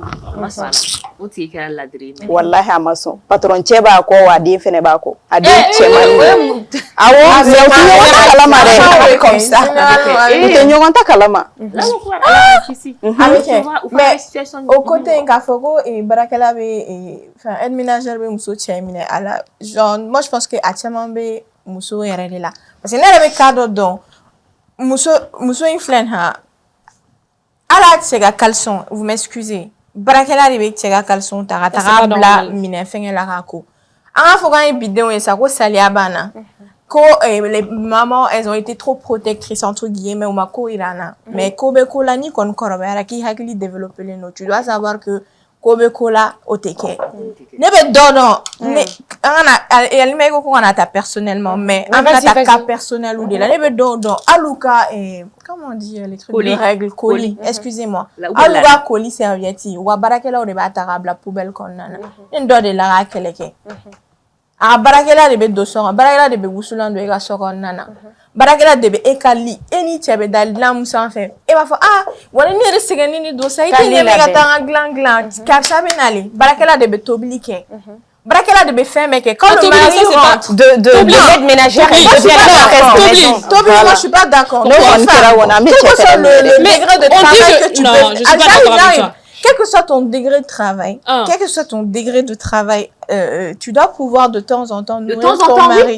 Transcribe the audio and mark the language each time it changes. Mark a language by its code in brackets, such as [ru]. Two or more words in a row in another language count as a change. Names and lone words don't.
[bm] o tigi kɛra ladiri ye wallahi a ma sɔn patron cɛ b'a kɔ wa a den fɛnɛ b'a kɔ a den cɛman awɔ mais u tɛ ɲɔgɔn ta kalama dɛ u tɛ ɲɔgɔn ta kalama mais [fr] au côté [bm] k'a fɔ ko baarakɛla bɛ [fr] aide ménagère [bm] bɛ muso cɛ minɛ a la [fr] genre moi je pense que [bm] a caman bɛ muso yɛrɛ de la [fr] parce que [bm] ne yɛrɛ bɛ cas dɔ dɔn muso in filɛ nin ye ala tɛ se ka caleçon [fr] vous m'excusez [bm] baarakɛla de bɛ cɛ ka caleçon ta ka taga bila minɛn fɛngɛ la k'a ko an k'a fɔ k'an ye bidenw ye sa ko saliya b'an na ko [fr] les mamans elles ont été trop protectrices entre guillemets [bm] u ma ko yira an na mais ko bɛ ko la n'i kɔni kɔrɔbayara k'i hakili développelen don [fr] tu dois savoir que [bm] ko bɛ ko la o tɛ kɛ ne bɛ dɔ dɔn ne an kana yalima ko kana ta personnellement mais an bɛna ta [fr] cas personnel [bm] de la ne bɛ dɔw dɔn hali u ka [fr] comment on dit les trucs de règles colis excusez-moi [bm] hali u ka [fr] colis serviette [bm] u ka baarakɛlaw de b'a ta k'a bila poubelle kɔnɔna na ne dɔ de la k'a kɛlɛ kɛ a ka baarakɛla de bɛ don so kɔnɔ baarakɛla de bɛ wusulan don e ka so kɔnɔna na baarakɛla de bɛ e ka li e ni cɛ bɛ da dilan mun sanfɛ e b'a fɔ wala ne yɛrɛ sɛgɛnni ni don sa i tɛ ɲɛ ka taa n ka dilan karisa bɛ nale baarakɛla de bɛ tobili kɛ baarakɛla de bɛ fɛn bɛɛ kɛ [fr] quand le mari rentre de l'aide ménagère [bm] tobili [fr] moi je suis pas d'accord quel que soit le degré de travail que tu peux quel que soit ton degré de travail, tu dois pouvoir de temps en temps nourrir ton mari.